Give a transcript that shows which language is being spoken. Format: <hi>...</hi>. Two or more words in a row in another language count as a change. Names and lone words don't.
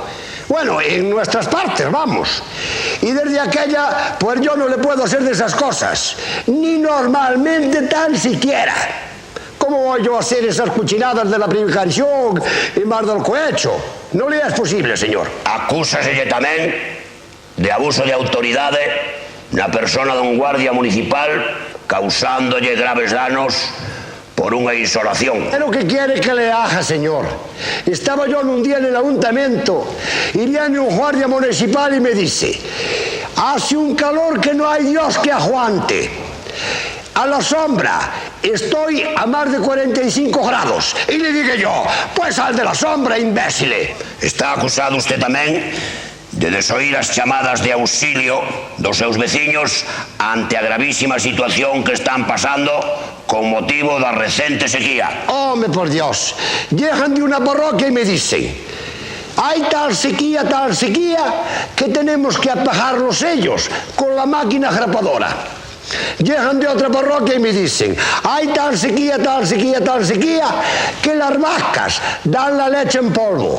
<es>Bueno, en nuestras partes, vamos. Y desde aquella, pues yo no le puedo hacer de esas cosas, ni normalmente tan siquiera. ¿Cómo voy yo a hacer esas cuchinadas de la prevaricación y más del cohecho? No le es posible, señor.</es> <gl>Acúsaselle tamén de abuso de autoridade na persona dun guardia municipal causándolle graves danos por unha insolación.</gl> <es>¿Pero qué quiere que le haga, señor? Estaba yo en un día en el ayuntamiento y viene un guardia municipal y me dice: hace un calor que no hay Dios que aguante. A la sombra estoy a más de 45 grados. Y le dije yo: pues al de la sombra, imbécile.</es> <gl>Está acusado usted tamén de desoír as chamadas de auxilio dos seus veciños ante a gravísima situación que están pasando con motivo da recente sequía.</gl> <es>Hombre, por Dios, llegan de una parroquia y me dicen: hay tal sequía, que tenemos que apagar los sellos con la máquina grapadora. Llegan de otra parroquia y me dicen: hay tal sequía, que las vacas dan la leche en polvo.</es>